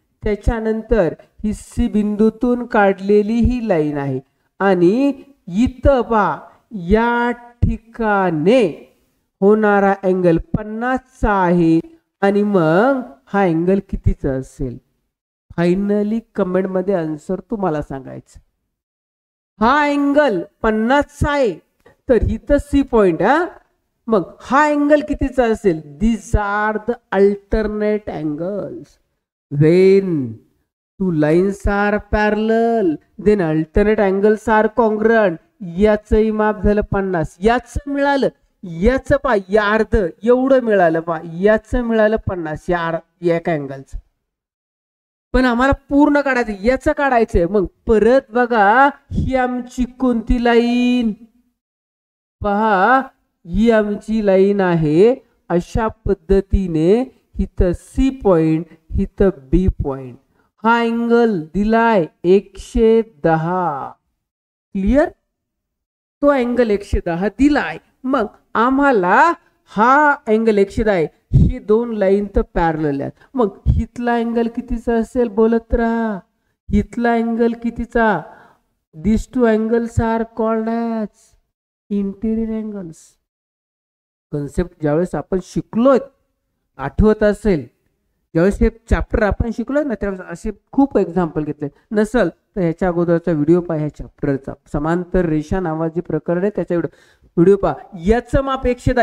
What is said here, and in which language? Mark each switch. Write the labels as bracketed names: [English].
[Marathi] त्याच्यानंतर ही C बिंदूतून काढलेली ही लाईन आहे आणि इथं पहा या ठिकाणी होणारा अँगल 50 चा आहे. आणि मग हा अँगल कितीचा असेल फायनली कमेंट मध्ये आन्सर तुम्हाला सांगायचं. हा अँगल 50 चा आहे तर इथं C पॉइंट. मग हा अँगल कितीचा असेल. [English] These are the alternate angles when two lines are parallel then alternate angles are congruent. [Marathi] याचंही माप झालं 50. याचं मिळालं, याचं पा या अर्ध एवढं मिळालं पा, याचं मिळालं 50 या एका अँगलचं. पण आम्हाला पूर्ण काढायचं, याचं काढायचंय. मग परत बघा, ही आमची कोणती लाईन पहा, ही आमची लाईन आहे. अशा पद्धतीने इथं C पॉइंट, इथं B पॉइंट. हा अँगल दिलाय 110. क्लिअर? तो अँगल 110 दिलाय. मग आम्हाला हा अँगल 110, ही दोन लाईन तर पॅरलल आहेत. मग इथला अँगल कितीचा असेल बोलत राहा. इथला अँगल कितीचा. [English] These two angles are called as interior angles. [Marathi] Concept ज्यावेळेस आपण शिकलोय, आठवत असेल ज्यावेळेस हे चॅप्टर आपण शिकलोय ना त्यावेळेस असे खूप एक्झाम्पल घेतले. नसल तर ह्याच्या अगोदरचा व्हिडिओ पहा, ह्या चॅप्टरचा समांतर रेषा नावाची प्रकरण आहे त्याचा व्हिडिओ पहा. याचं माप 110.